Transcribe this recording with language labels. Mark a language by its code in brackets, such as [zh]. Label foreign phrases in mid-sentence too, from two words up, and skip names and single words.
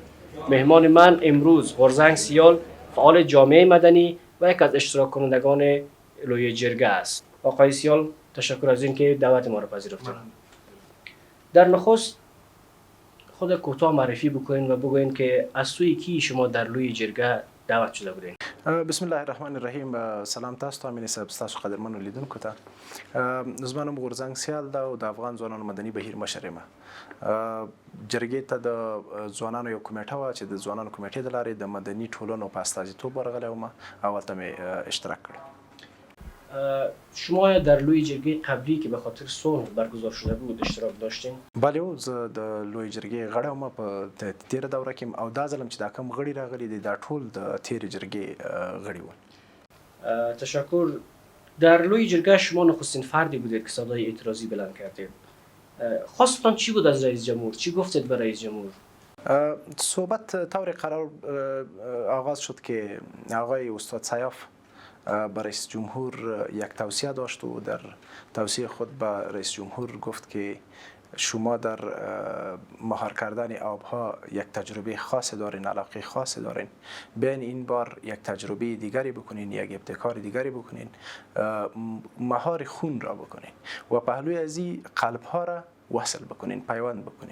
[fa] مهمان من امروز قرزنگ سیال، فعال جامعه مدنی و یک از اشتراک کنندگان لوی جرگه است. آقای سیال، تشکر از اینکه دعوت ما را پذیرفتید. در نخست خود کوتاه معرفی بکنین و بگوین که از سوی کی شما در لوی جرگه دعوت شده بودین. [ar] بسم الله الرحمن الرحیم. [ps] سلام تاسو ته، امین صاحب، تاسو قدرمنو لیدونکو ته. زما نوم غورځنګ سیال ده او د افغان ځوانانو مدني بهیر مشر یم. جرګې ته د ځوانانو یو کمیټه وه چې د ځوانانو کمیټې د لارې د مدني ټولنو په استازیتوب ورغلی وم او هلته مې اشتراک کړی. [fa] شما در لوی جرگه قبلی که به خاطر صلح برگزار شده بود اشتراک داشتین؟ بله، [ps] زه د لوی جرګې غړی وم په تېره دوره کې، او دا ځلم چې دا کوم غړي راغلي دي دا ټول د تېرې جرګې غړي ول. [fa] تشکر. در لوی جرگه شما نخستین فردی بودید که صدای اعتراضی بلند کردید. خواستتان چی بود از رئیس جمهور؟ چی گفتید به رئیس جمهور؟ صحبت طور قرار آغاز شد که آقای استاد سیاف به رئیس جمهور یک توصیه داشت و در توصیه خود به رئیس جمهور گفت که شما در مهار کردن آبها یک تجربه خاص دارین، علاقه خاص دارین، بیاین این بار یک تجربه دیگری بکنین، یک ابتکار دیگری بکنین، مهار خون را بکنین و پهلوی از این قلب ها را وصل بکنین، پیوند بکنین.